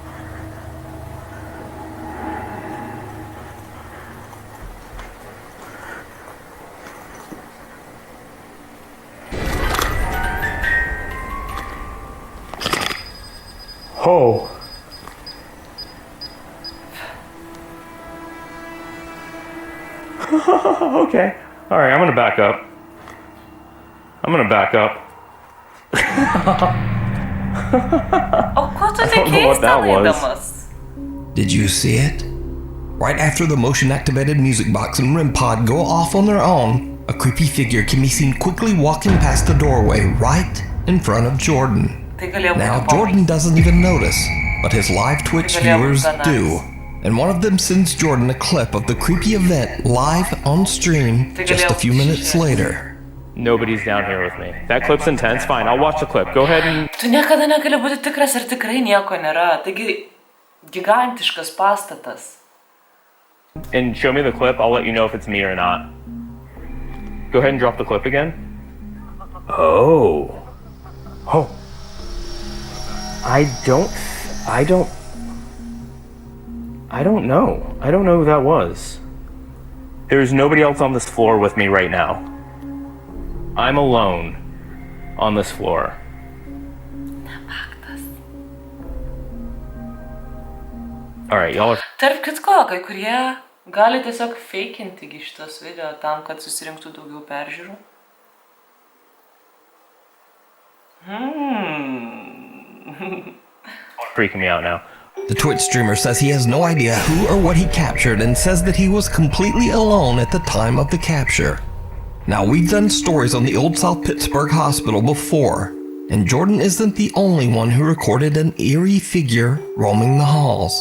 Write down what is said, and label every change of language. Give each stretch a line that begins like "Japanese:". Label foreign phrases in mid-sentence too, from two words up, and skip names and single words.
English: Oh. Okay. Alright, I'm gonna back up.
Lithuanian: O ko tu
English: I don't know what that was.
Lithuanian: eidamas?
English: Did you see it? Right after the motion-activated music box and REM pod go off on their own, a creepy figure can be seen quickly walking past the doorway right in front of Jordan. Now, Jordan doesn't even notice, but his live Twitch viewers do. And one of them sends Jordan a clip of the creepy event live on stream just a few minutes later. Nobody's down here with me. That clip's intense. Fine, I'll watch the clip. Go ahead and...
Lithuanian: Tu niekada negali būti tikras, ar tikrai nieko nėra. Taigi, gigantiškas pastatas.
English: And show me the clip. I'll let you know if it's me or not. Go ahead and drop the clip again. Oh. I don't know. I don't know who that was. There's nobody else on this floor with me right now. I'm alone on this floor. Alright, y'all are...
Lithuanian: Tarp kitko, kai kurie gali tiesiog fakinti šitos video tam, kad susirinktų daugiau peržiūrų.
English: Freaking me out now. The Twitch streamer says he has no idea who or what he captured and says that he was completely alone at the time of the capture. Now, we've done stories on the Old South Pittsburgh Hospital before, and Jordan isn't the only one who recorded an eerie figure roaming the halls.